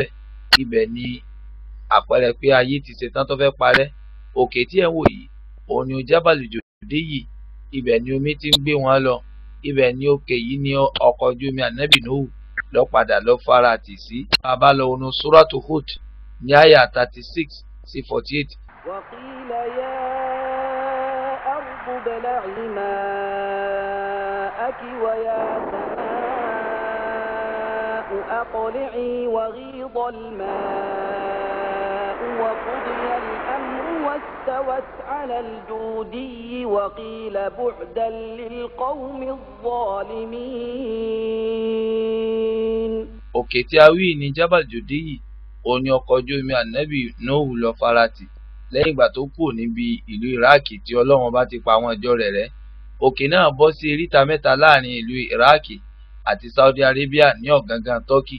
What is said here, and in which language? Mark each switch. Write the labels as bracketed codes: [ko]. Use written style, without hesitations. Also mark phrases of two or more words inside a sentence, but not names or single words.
[yo] Ibẹ̀ ni àpẹẹrẹ pé ayé ti ṣetán tó fẹ́ parẹ́. Òkè tí ẹ̀ ń wò yìí, òun ni Jabal Judi. Ibẹ̀ ni omi ti ń gbé wọn lọ. Ibẹ̀ ni òkè yìí ni ọkọ̀ ojú omi Ànábì Nuhu lọ padà lọ fara tì sí. Bàbá lọ wọnú Suratu Hud ní àyà 36 sí 48. [ar] وقيل يا أرض ابلعي ماءك ويا سماء أقلعي وغيض الماء وقضي الأمر واستوت على الجودي وقيل بعدا للقوم الظالمين. [yo] Òkè tí a wí ní Jabal Judi yìí, òun ni ọkọ̀ ojú omi Ànábì Nuhu lọ farati lẹ́yìn ìgbà tó kúrò níbi ìlú Iraki tí Ọlọ́run bá ti pa àwọn ìjọ rẹ̀ rẹ́. Òkè náà bọ́ sí eríta mẹ́ta láàrin ìlú Iraki àti Saudi Arabia ní ọ̀gángán Turkey.